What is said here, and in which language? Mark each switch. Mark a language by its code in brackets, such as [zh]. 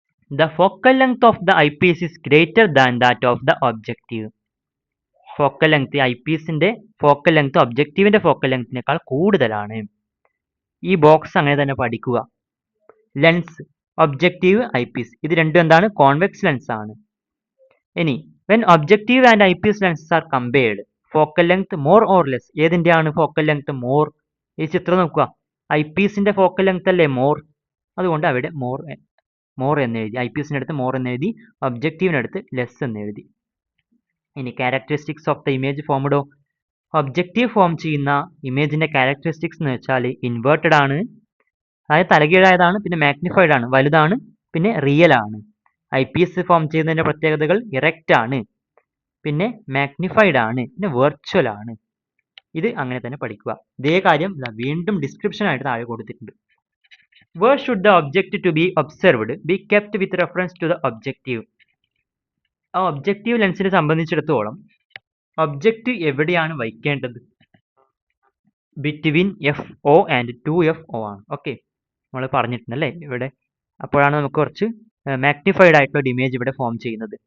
[en] The focal length of the eyepiece is greater than that of the objective. [ml] Focal length, ഐപീസിന്റെ focal length ഒബ്ജക്റ്റീവിന്റെ focal ലെങ്ത്തിനേക്കാൾ കൂടുതലാണ്. ഈ box അങ്ങനെ തന്നെ പഠിക്കുക. Lens, objective, eyepiece, ഇത് രണ്ടും എന്താണ്? കോൺവെക്സ് ലെൻസ് ആണ്. [en] ഇനി when objective and eyepiece lenses are compared, focal length more or less, [ml] ഏതിന്റെയാണ് focal length more? ഈ ചിത്രം നോക്കുക, ഐപീസിന്റെ ഫോക്കൽ ലെങ്ത് അല്ലേ മോർ, അതുകൊണ്ട് അവിടെ മോർ എന്ന് എഴുതി. ഐപീസിന്റെ അടുത്ത് മോർ എന്ന് എഴുതി, ഒബ്ജക്റ്റീവിന്റെ അടുത്ത് ലെസ് എന്ന് എഴുതി. ഇനി [en] characteristics of the image ഫോംഡോ, [ml] objective form ചെയ്യുന്ന ഇമേജിന്റെ ക്യാരക്ടറിസ്റ്റിക്സ് എന്ന് വെച്ചാൽ ഇൻവേർട്ടഡ് ആണ്, അതായത് തലകീഴായതാണ്, പിന്നെ മാഗ്നിഫൈഡ് ആണ്, വലുതാണ്, പിന്നെ റിയൽ ആണ്. ഐപീസ് ഫോം ചെയ്യുന്നതിന്റെ പ്രത്യേകതകൾ ഇറക്റ്റ് ആണ്, പിന്നെ മാഗ്നിഫൈഡ് ആണ്, പിന്നെ വെർച്വൽ ആണ്. ഇത് അങ്ങനെ തന്നെ പഠിക്കുക. ഇതേ കാര്യം വീണ്ടും ഡിസ്ക്രിപ്ഷൻ ആയിട്ട് താഴെ കൊടുത്തിട്ടുണ്ട്. [en] Where should the object to be observed be kept with reference to the objective? [ml] ആ ഒബ്ജക്റ്റീവ് ലെൻസിനെ സംബന്ധിച്ചിടത്തോളം ഒബ്ജക്റ്റ് എവിടെയാണ് വയ്ക്കേണ്ടത്? ബിറ്റ്വീൻ FO ആൻഡ് 2FO ആണ്. ഓക്കെ, നമ്മൾ പറഞ്ഞിട്ടുണ്ടല്ലേ ഇവിടെ. അപ്പോഴാണ് നമുക്ക് കുറച്ച് മാഗ്നിഫൈഡ് ആയിട്ടുള്ള ഒരു ഇമേജ് ഇവിടെ ഫോം ചെയ്യുന്നത്.